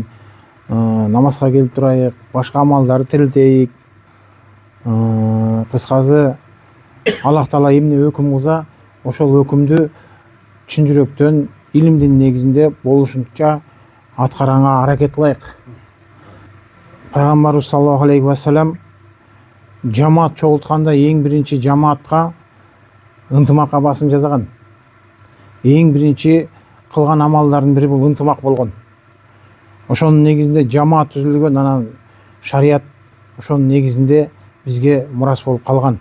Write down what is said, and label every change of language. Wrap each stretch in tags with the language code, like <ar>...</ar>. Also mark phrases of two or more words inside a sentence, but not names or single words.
<ky>Намазга келип турайык, башка амалдарды тирилтейик. Кыскасы, Аллах Таала эмне өкүм кылса, ошол өкүмдү чын жүрөктөн илимдин негизинде болушунча аткарганга аракет кылайык. Пайгамбарыбыз</ky> <ar>صلى الله عليه وسلم</ar> <ky>жамаат чогултканда эң биринчи жамаатка ынтымакка басым жасаган. Эң биринчи кылган амалдардын бири бул ынтымак болгон. Ошонун негизинде жамаат түзүлгөн, анан шарият ошонун негизинде бизге мурас болуп калган.</ky>